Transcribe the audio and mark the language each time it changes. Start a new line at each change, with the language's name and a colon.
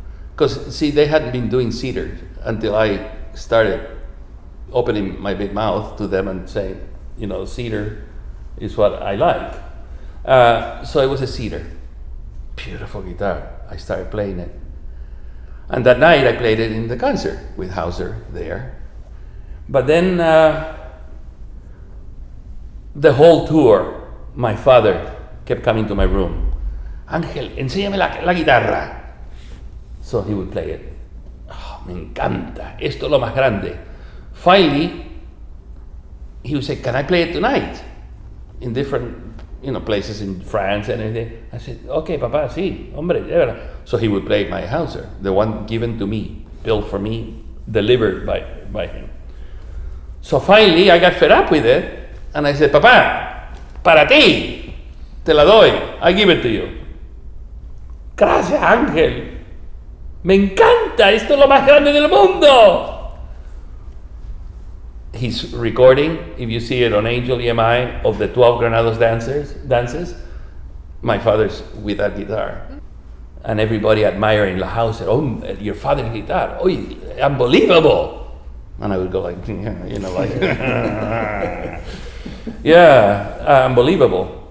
English: Because, see, they hadn't been doing cedar until I started opening my big mouth to them and saying, you know, cedar is what I like. So it was a cedar. Beautiful guitar. I started playing it. And that night I played it in the concert with Hauser there. But then the whole tour, my father kept coming to my room.
Spanish: Ángel, enséñame la guitarra.
English: So he would play it.
Spanish: Oh, me encanta. Esto es lo más grande.
English: Finally, he would say, can I play it tonight? In different, you know, places in France and everything. I said, okay, papa,
Spanish: sí, hombre.
English: So he would play my Hauser, the one given to me, built for me, delivered by him. So finally, I got fed up with it, and I said, papa,
Spanish: para ti, te la doy,
English: I give it to you.
Spanish: Gracias, Ángel. Me encanta, esto es lo más grande del mundo.
English: He's recording, if you see it on Angel EMI, of the 12 Granados dances, my father's with that guitar. And everybody admiring La Hauser, oh, your father's guitar, oh, unbelievable. And I would go like, you know, like, yeah, unbelievable.